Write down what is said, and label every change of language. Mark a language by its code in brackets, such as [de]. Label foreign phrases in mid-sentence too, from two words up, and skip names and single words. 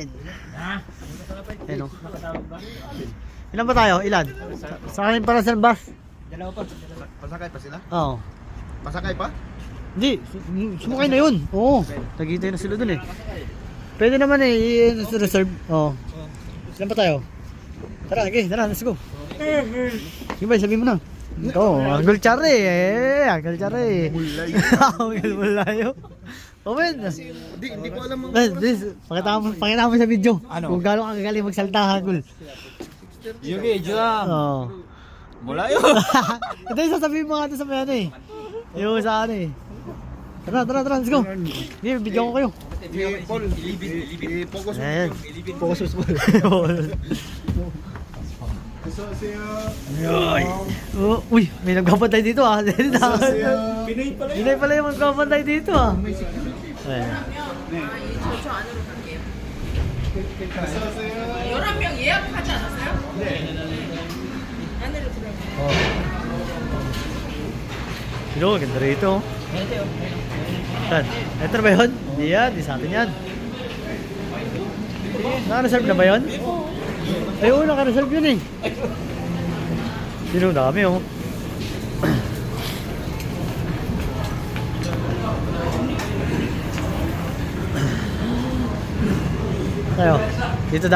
[tl] Ayan o. Ilan ba tayo? Ilan? Sakayin para sa bus? Dalawa pa. Pasakay pa sila? Oo. Pasakay pa? Hindi, sumakay na yun. Oo, naghihintay na sila dun eh. Pwede naman eh, i-reserve. Oo. Ilan ba tayo? Tara, okay, tara, [en] let's go. [tl] Sige ba, sabihin mo na. Ito, Uncle Chari eh. Uncle Chari. Uncle Mulayo. [en] Oh man. [tl] Hindi ko alam Pakita mo sa video. Ano? Kung gaano ka galing magsalta, Uncle. Yugi, Jura. Oo. Mula yun. Ito yung sasabihin mo nga ito sa may ano eh. Yung sa ano eh. Tara, [en] let's go. [tl] Sige, video ko kayo. Paul, i-focus mo. Ayan. Focus mo. Oh, uy, may nagpapantay dito ah. Pinoy pala Pinay pala yung magpapantay dito ah. Ayan. [ko] 11명 예약하지 않았어요? 네. 안내로 들어가요. [tl] Sino, ganda rito. Saan? Ito na ba yun? Hindi yan, di sa atin yan. Naka-reserve na ba yun? Ay, oo, naka-reserve yun eh. Sino, dami oh. Tayo, dito daw?